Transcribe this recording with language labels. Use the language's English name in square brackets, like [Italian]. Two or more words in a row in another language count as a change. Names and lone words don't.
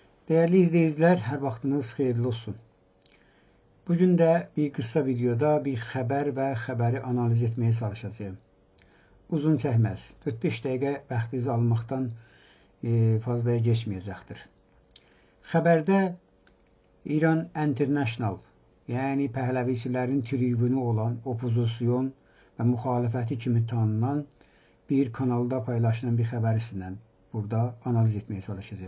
[Turkish] Değerli izleyiciler, [Azerbaijani] her vaxtınız xeyirli olsun. [Turkish] Bugün de bir kısa videoda bir [Azerbaijani] xəbər və xəbəri [Turkish] analiz etmeye çalışacağım. [Azerbaijani] Uzun çəkməz, 4-5 dəqiqə vaxtınızı almaqdan [Turkish] fazlaya geçmeyecektir. [Azerbaijani] Xəbərdə İran International, yani Pəhləvicilərin tribünü olan opozisyon və müxalifəti kimi tanınan bir kanalda paylaşılan bir xəbəri sizlə burada analiz [Turkish] etmeye çalışacağım.